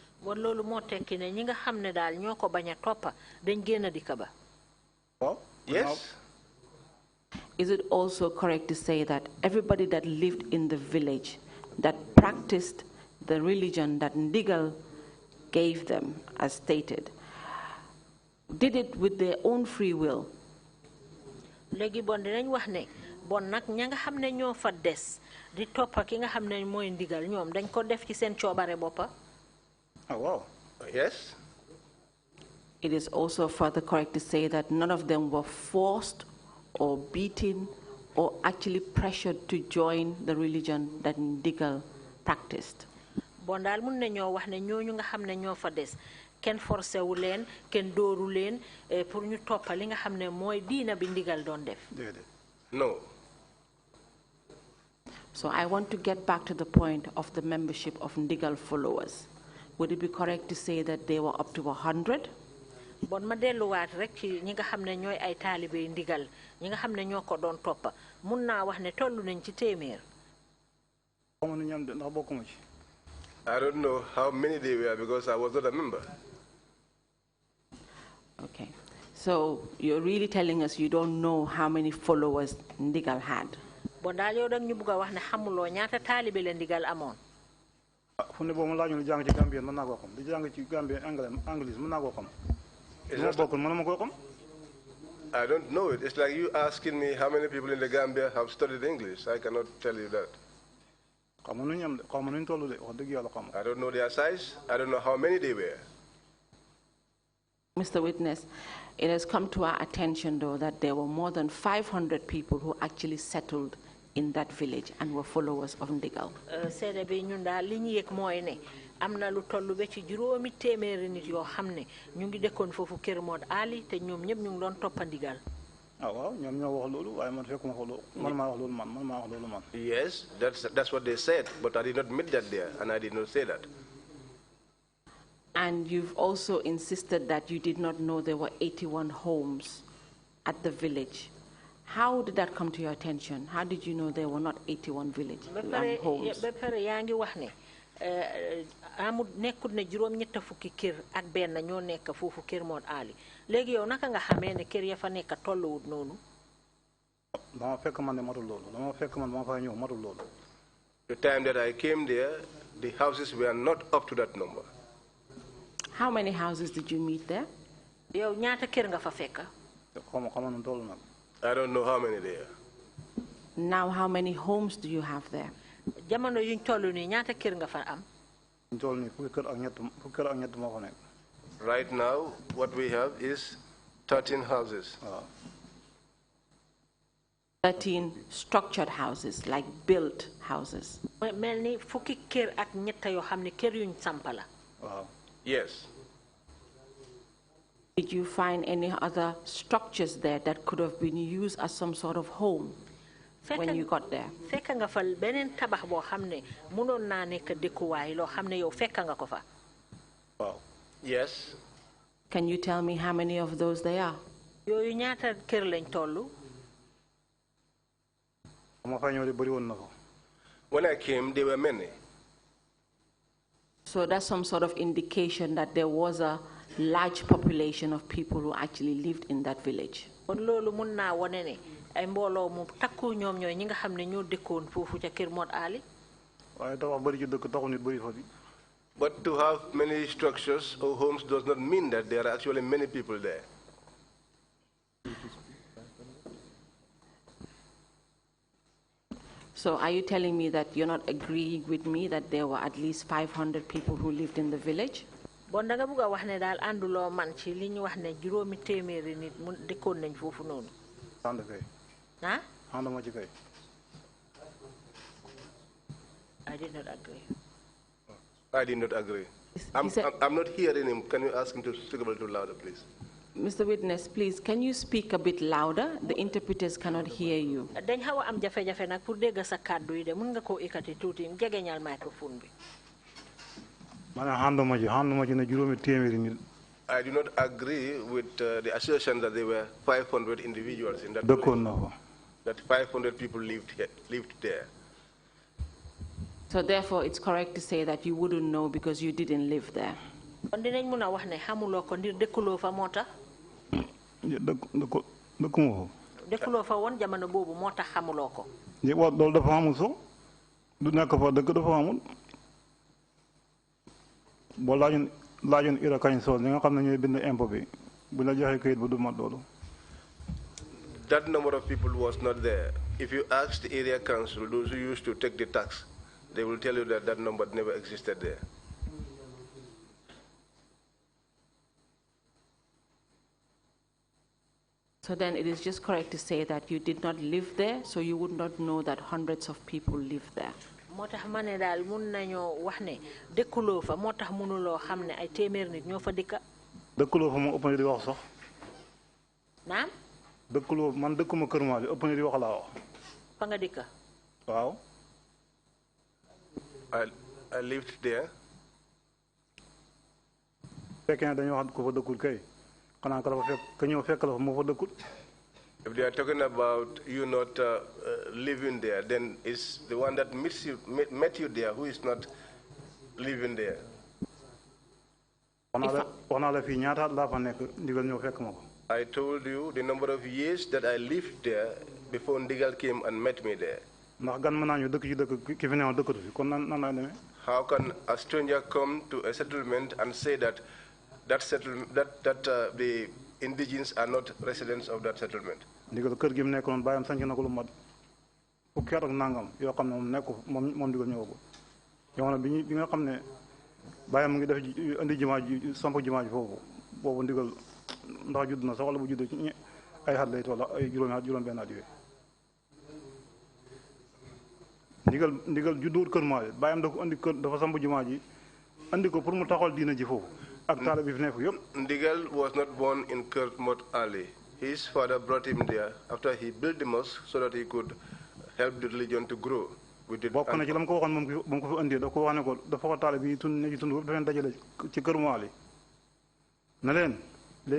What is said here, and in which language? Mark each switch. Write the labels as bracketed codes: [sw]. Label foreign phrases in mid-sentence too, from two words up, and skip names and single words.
[en] Yes. Is it also correct to say that everybody that lived in the village that practiced the religion that Ndigal gave them, as stated, did it with their own free will? [wo] Bon nak ña nga xamne ñoo fa dess di toppa ki nga xamne moy ndigal ñoom dañ ko def ci seen coobare boppa. [en] Oh wow. Yes. It is also further correct to say that none of them were forced or beaten or actually pressured to join the religion that Ndigal practiced. [wo] Bon dal mun nañoo wax ne ñooñu nga xamne ñoo fa dess ken forcé wu leen ken dooru leen pour ñu toppa li nga xamne moy diina bi ndigal doon def. [en] No. So I want to get back to the point of the membership of Ndigal followers. Would it be correct to say that they were up to 100? [wo] Bon ma delluwaat rek ci ñi nga xam ne ñooy ay taalibe Ndigal ñi nga xam ne ñoo ko doon toppa mun naa wax ne tollu nañ ci téeméer. [en] I don't know how many they were because I was not a member. Okay. So you're really telling us you don't know how many followers Ndigal had? [wo] Bon daal yow dag ñu bëgg wax ne xamuloo ñaata taalibe la Ndigal amoon. fu ne boobu laaju lu jàng ci Gambie mën naa koo xam di jàng ci Gambie anglais mën naa koo xam. [en] I don't know it. It's like you asking me how many people in the Gambia have studied English. I cannot tell you that. I don't know their size. I don't know how many they were. Mr. Witness, it has come to our attention, though, that there were more than 500 people who actually settled in that village and were followers of Ndigal. [wo] Amna lu tollu be ci juroomi téméré nit yo xamné ñu ngi dékkon fofu kër Mod Ali té ñom ñep ñu ngi doon toppandigal. Waaw ñom ñoo wax lolu waye man fekkuma ko man ma wax lolu man ma wax lolu man. [en] Yes, that's what they said, but I did not meet that there and I did not say that. And you've also insisted that you did not know there were 81 homes at the village. How did that come to your attention? How did you know there were not 81 homes? [wo] Ba paré yaangi wax né amul nekkul ne juroom ñetta fukki kër ak benn ñoo nekk foofu kër Mod Ali léegi yow naka nga xamee ne kër ya fa nekk tolluwut noonu. dama fekk man ne matul loolu dama fekk man ma fa ñëw matul loolu. [en] The time that I came there, the houses were not up to that number. How many houses did you meet there? [wo] yow ñaata kër nga fa fekk. xama nu tollu nag. [en] I don't know how many there. Now how many homes do you have there? [wo] jamono yuñ tollu ni ñaata kër nga fa am. [en] Right now, what we have is 13 houses. 13 structured houses, like built houses. [wo] Melni fukki kër ak ñetta yo xamne kër yuñ sampala. [en] Yes. Did you find any other structures there that could have been used as some sort of home when you got there? [wo] Fekk nga fa benen tabax bo xamne mënon na nek dekuway lo xamne yow fekk nga ko fa. [en] Yes. Can you tell me how many of those there are? [wo] Yoyu ñaata kër lañ tollu? [en] When I came, there were many. So that's some sort of indication that there was a large population of people who actually lived in that village. [wo] Kon lolu mën na woné né ay mbolo mu takku ñom ñoy ñi nga xamné ñoo dekkon fofu ca kër Mod Ali. Waye tax bari ci dëkk taxu nit bari fa fi. [en] But to have many structures or homes does not mean that there are actually many people there. So are you telling me that you're not agreeing with me that there were at least 500 people who lived in the village? [wo] Bon da nga bëgg wax né dal andulo man ci li ñu wax né juroomi téméri nit mu dekkon nañ fofu nonu. And kay. Ha? Anduma ci kay. [en] I did not agree. I did not agree. I'm not hearing him. Can you ask him to speak a little louder, please? Mr. Witness, please, can you speak a bit louder? The interpreters cannot hear you. [wo] Dañ xawa am jafé-jafé nak pour dégg sa kàddu yi de mën nga ko ékati tuuti jegeñal microphone bi. [en] I do not agree with the assertion that there were 500 individuals in that village. That 500 people lived there. So therefore, it's correct to say that you wouldn't know because you didn't live there. [wo] Kon dinañ mëna wax né xamuloo ko ndir dekkuloo fa motax. Dekkuloo fa woon jamono boobu moo tax xamuloo ko. Loolu dafa amul so du nekk fa dëkk dafa amul. Boo laajoon [en] ira kañ sol [wo] ñi nga xam ne ñooy bind impôt bi bu la joxee kayit bu du mat loolu. [en] That number of people was not there. If you ask the area council, those who used to take the tax, they will tell you that that number never existed there. So then it is just correct to say that you did not live there, so you would not know that hundreds of people live there. [wo] Motax mané dal mën nañu wax né dekkuloo fa motax mënuloo xam né ay téeméer nit ñoo fa dëkk. Dekkuloo fa mo ëpp na di wax sax. Naam? Dekkuloo man dëkkuma Kër Maali ëpp na di wax laa wax. Fa nga dëkk? Waaw. [en] I lived there. [wo] Fekkee dañu wax ko fa dëkkul kay. Xanaa ka la fa fekk ka ñëw fekk la fa moo fa dëkkul. [en] If they are talking about you not living there, then it's the one that met you there who is not living there. I told you the number of years that I lived there before Ndigal came and met me there. How can a stranger come to a settlement and say that the indigenes are not residents of that settlement. [wo] ndigal kër gi mu nekk noonu bàyyam sanc na ko lu mat fukki at ak nangam yoo xam ne moom nekku moom ndigal ñëwagul jamono bi nga xam ne bàyyam mu ngi def indi jumaa ji samp jumaa ji foofu boobu ndigal ndax judd na sax wala bu judd ci ay xat lay toll ay juróom benn at yooyu ndigal judduwut kër maa bàyyam da ko andi kër dafa samp jumaa ji andi ko pour mu taxawal diina ji foofu ak taala bi fi nekk yëpp. [en] Ndigal was not born in Kermot Ali. His father brought him there after he built the mosque so that he could help the religion to grow. [wo] bokk na ci la mu ko waxoon moom ba mu ko fi andi da ko wax ne ko dafa ko taala bi tund ne ci tund dafa leen dajale ci kër maa li na leen léegi